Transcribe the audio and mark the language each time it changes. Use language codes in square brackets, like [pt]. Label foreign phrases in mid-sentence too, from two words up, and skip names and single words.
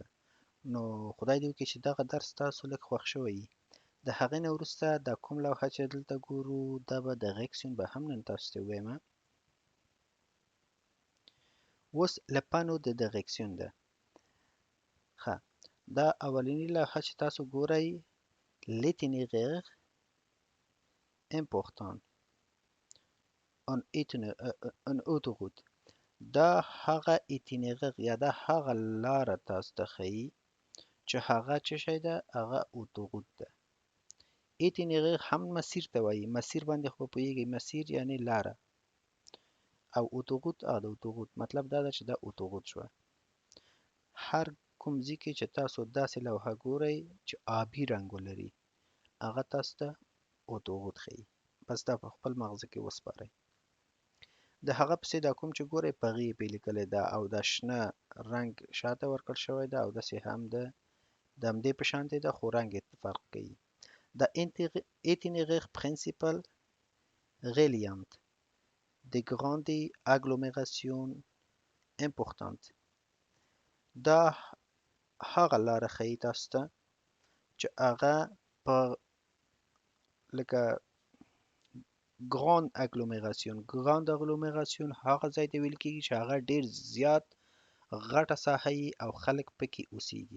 [ps] نو خدای دې وکړي چې دغه درس تاسو لږ خوښ شوی وي. د هغې نه وروسته دا کوم لوحه چې دلته ګورو دا به د غیکسیون به هم نن تاسو ته ووایم. اوس [fr] les panneaux de direction [ps] ده. ښه، دا اولنی لوحه چې تاسو ګورئ [fr] l'itinéraire important en autoroute. [ps] دا هغه ایتینیرر یا دا هغه لاره تاسو ته ښیي چې هغه څه شی ده، هغه اوتوروت ده. ایتینیرر هم مسیر ته وایي، مسیر باندې خو پوهیږئ، مسیر یعنی لاره، او اوتوروت د اوتوروت مطلب دا ده چې دا اوتوروت شوه. هر کوم ځای کې چې تاسو داسې لوحه ګورئ چې آبي رنګ ولري، هغه تاسو ته اوتوروت ښیي. بس دا په خپل مغزه کې وسپارئ. د هغه پسې دا کوم چې ګورئ په هغې یې پې لیکلی ده او دا شنه رنګ شاته ورکړل شوی ده او داسې هم د همدې په شانتې ده خو رنګ یې فرق کوي. [fr] دا itinéraire principal reliant des grandes agglomérations importantes. [ps] دا هغه لاره ښیي تاسو ته چې هغه په لکه [fr] grande agglomération [ps] هغه ځای ته ویل کېږي چې هغه ډېر زیات غټه ساحه یي او خلک پکې اوسېږي.